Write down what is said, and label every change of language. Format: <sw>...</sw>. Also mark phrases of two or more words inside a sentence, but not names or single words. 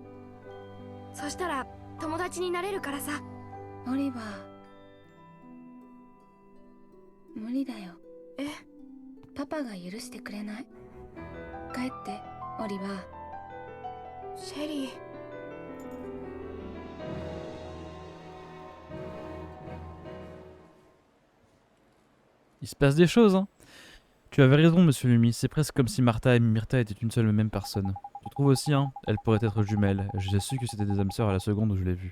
<ja>そしたら友達になれるからさ。オリバー、無理だよ。え？パパが許してくれない。帰ってオリバー。シェリー。</ja> <fr>Il se passe des choses, hein. Tu avais raison, monsieur Lumi, c'est presque comme si Martha et Myrtha étaient une seule et même personne. Tu trouves aussi, hein, elles pourraient être jumelles. J'ai su que c'était des âmes sœurs à la seconde où je l'ai vue.</fr>